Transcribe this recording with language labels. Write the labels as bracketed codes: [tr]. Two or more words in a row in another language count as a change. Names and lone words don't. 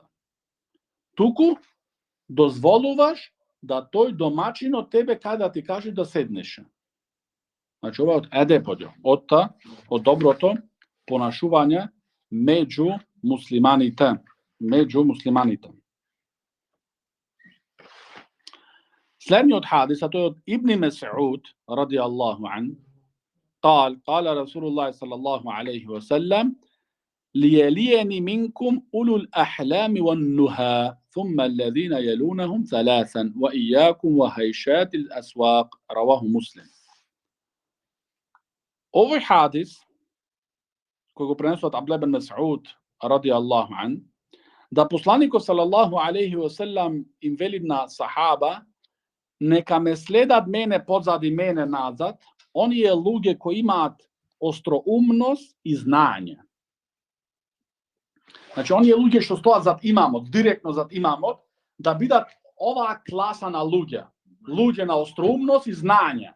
[mk] Туку дозволуваш да тој домачин од тебе каде да ти каже да седнеш. Значи ова од едепот, од доброто понашување меѓу муслиманите. Следниот хадис, а тој од Ибн Мас'уд [ar] رضي الله عنه, قال رسول الله صلى الله عليه وسلم ليليني منكم أولو الأحلام والنهى ثم الذين يلونهم ثلاثا وإياكم وهيشات الأسواق. رواه مسلم. [mk] Овој хадис кој го пренесува од Абдулlah ибн Мас'уд [ar] رضي الله عنه, [mk] да посланикот [ar] صلى الله عليه وسلم [mk] им вели на сахаба, нека ме следат мене позади мене назад, оние луѓе кои имаат остроумност и знаење. Значи, оние луѓе што стоат зад имамот, директно зад имамот, да бидат оваа класа на луѓе на остроумност и знаење.